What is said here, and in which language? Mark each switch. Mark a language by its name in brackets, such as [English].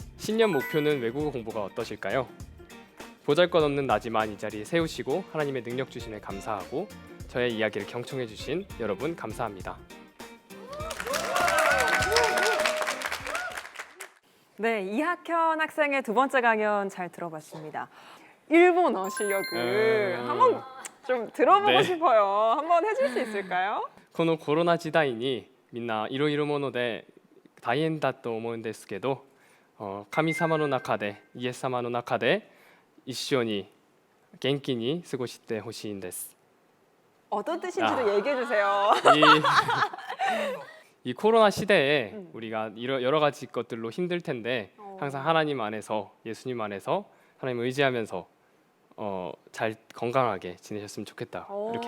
[Korean] 신년 목표는 외국어 공부가 어떠실까요? 보잘것없는 나지만 이 자리에 세우시고 하나님의 능력 주심에 감사하고 저의 이야기를 경청해 주신 여러분 감사합니다. 네, 이학현 학생의 두 번째 강연 잘 들어봤습니다. 일본어 실력을 한번 좀 들어보고 네. 싶어요. 한번 해줄 수 있을까요? [Japanese] このコロナ時代にみんないろいろもので大変だと思うんですけど、神様の中でイエス様の中で一緒に元気に過ごしてほしいんです。 [Korean] 어떤 뜻인지도 얘기해 주세요. 이 코로나 시대에 우리가 여러 가지 것들로 힘들 텐데 항상 하나님 안에서 예수님 안에서 하나님을 의지하면서 잘 건강하게 지내셨으면 좋겠다 이렇게